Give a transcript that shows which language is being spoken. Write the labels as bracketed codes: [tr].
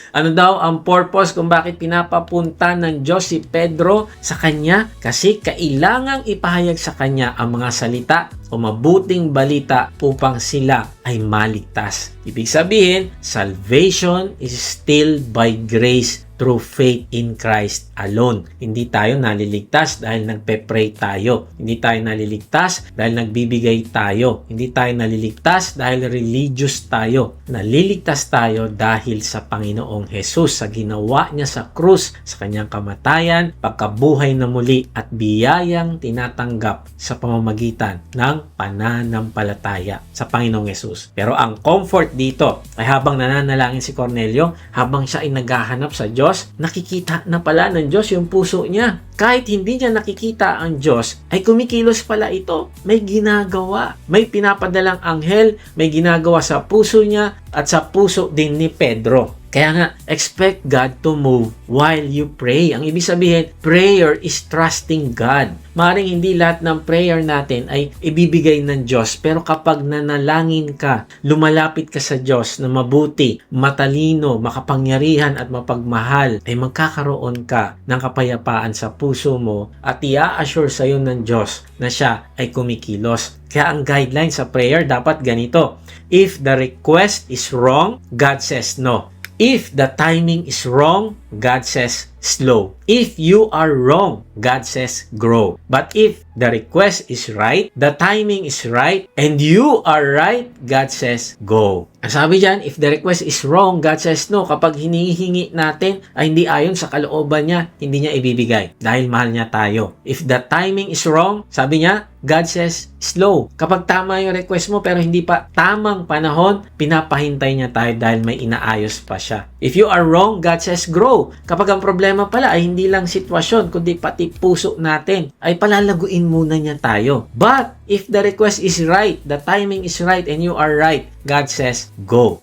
[tl] Ano daw ang purpose kung bakit pinapapunta ng Diyos si Pedro sa kanya? Kasi kailangang ipahayag sa kanya ang mga salita o mabuting balita upang sila ay maligtas. Ibig sabihin, [en] salvation is still by grace through faith in Christ alone. [tl] Hindi tayo naliligtas dahil nagpe-pray tayo. Hindi tayo naliligtas dahil nagbibigay tayo. Hindi tayo naliligtas dahil religious tayo. Naliligtas tayo dahil sa Panginoong Jesus, sa ginawa niya sa krus, sa kanyang kamatayan, pagkabuhay na muli at biyayang tinatanggap sa pamamagitan ng pananampalataya sa Panginoong Jesus. Pero ang comfort dito ay habang nananalangin si Cornelio, habang siya ay naghahanap sa Diyos, nakikita na pala ng Diyos yung puso niya. Kahit hindi niya nakikita ang Diyos, ay kumikilos pala ito. May ginagawa. May pinapadalang anghel, may ginagawa sa puso niya at sa puso din ni Pedro. Kaya nga, [en] expect God to move while you pray. [tl] Ang ibig sabihin, [en] prayer is trusting God. [tl] Maring hindi lahat ng prayer natin ay ibibigay ng Diyos. Pero kapag nanalangin ka, lumalapit ka sa Diyos na mabuti, matalino, makapangyarihan at mapagmahal, ay magkakaroon ka ng kapayapaan sa puso mo at i-assure sa iyo ng Diyos na siya ay kumikilos. Kaya ang guideline sa prayer dapat ganito. [en] If the request is wrong, God says no. If the timing is wrong, God says slow. If you are wrong, God says grow. But if the request is right, the timing is right, and you are right, God says go. [tl] Ang sabi dyan, [en] if the request is wrong, God says no. [tl] Kapag hinihingi natin ay hindi ayon sa kalooban niya, hindi niya ibibigay dahil mahal niya tayo. [en] If the timing is wrong, [tl] sabi niya, [en] God says slow. [tl] Kapag tama yung request mo pero hindi pa tamang panahon, pinapahintay niya tayo dahil may inaayos pa siya. [en] If you are wrong, God says grow. [tl] Kapag ang problema pala ay hindi lang sitwasyon, kundi pati puso natin, ay palalaguin muna niya tayo. [en] But if the request is right, the timing is right, and you are right, God says go.